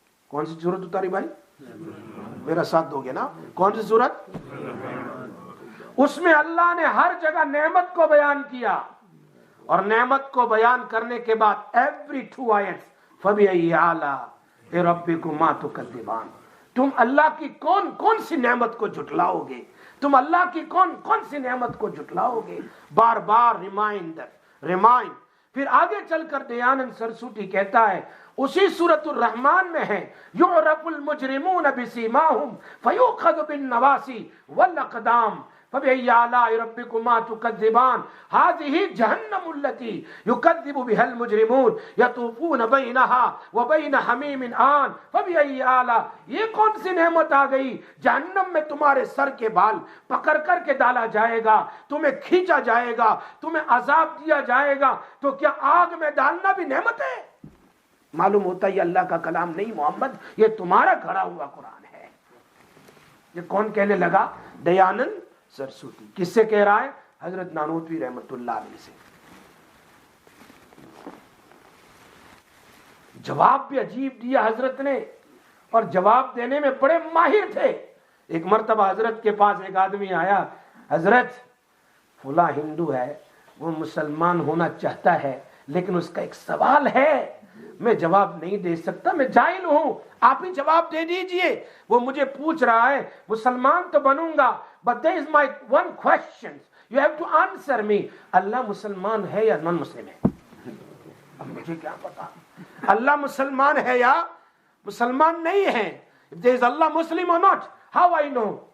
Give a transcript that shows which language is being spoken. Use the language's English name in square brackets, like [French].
[Urdu] کون سی سورت اتاری بھائی؟ میرا ساتھ دو گے نا؟ کون سی سورت؟ اس میں اللہ نے ہر جگہ نعمت کو بیان کیا, اور نعمت کو بیان کرنے کے بعد [English] every 2 آیتس [Arabic] فَبِأَيِّ آلَاءِ رَبِّكُمَا تُكَذِّبَانِ, [Urdu] تم اللہ کی کون کون سی نعمت کو جھٹلاؤ گے, تم اللہ کی کون کون سی نعمت کو جھٹلاؤ گے. بار بار ریمائنڈ. پھر آگے چل کر دیانند سرسوتی کہتا ہے اسی سورۃ الرحمن میں ہے [Arabic] یعرف المجرمون بسیماہم فیؤخذ بالنواصی والاقدام فبأي آلاء ربكما تكذبان هذه جهنم التي يكذب بها المجرمون يطوفون بينها وبين حميم آن فبأي آلاء. [Urdu] یہ کون سی نعمت آ گئی؟ جہنم میں تمہارے سر کے بال پکڑ کر کے ڈالا جائے گا, تمہیں کھینچا جائے گا, تمہیں عذاب دیا جائے گا, تو کیا آگ میں ڈالنا بھی نعمت ہے؟ معلوم ہوتا یہ اللہ کا کلام نہیں محمد, یہ تمہارا گھڑا ہوا قرآن ہے. یہ کون کہنے لگا؟ دیانند سرسوتی. کس سے کہہ رہا ہے؟ حضرت نانوتوی رحمت اللہ علیہ سے. جواب بھی عجیب دیا حضرت نے, اور جواب دینے میں بڑے ماہر تھے. ایک مرتبہ حضرت کے پاس ایک آدمی آیا, حضرت فلاں ہندو ہے, وہ مسلمان ہونا چاہتا ہے, لیکن اس کا ایک سوال ہے, میں جواب نہیں دے سکتا, میں جاہل ہوں, آپ ہی جواب دے دیجئے. وہ مجھے پوچھ رہا ہے مسلمان تو بنوں گا, [English] but there is my one question, you have to answer me. [Urdu] اللہ مسلمان ہے یا [English] non مسلم [Urdu] ہے؟ اب مجھے کیا پتا اللہ مسلمان ہے یا مسلمان نہیں ہے. [English] if there is Allah Muslim or not, how I know?